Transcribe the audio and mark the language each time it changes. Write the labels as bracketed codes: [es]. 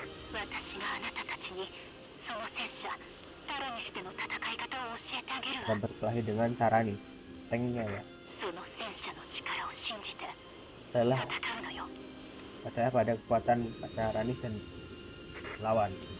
[ja] 私があなたたちにその戦車タラニスでの戦い方を教えてあげるわ。 [id] Kita berkelahi dengan Taranis, tanknya ya. [ja] その戦車の力を信じて [id] Adalah [ja] 戦うのよ。 [id] percaya pada kekuatan Taranis dan lawan.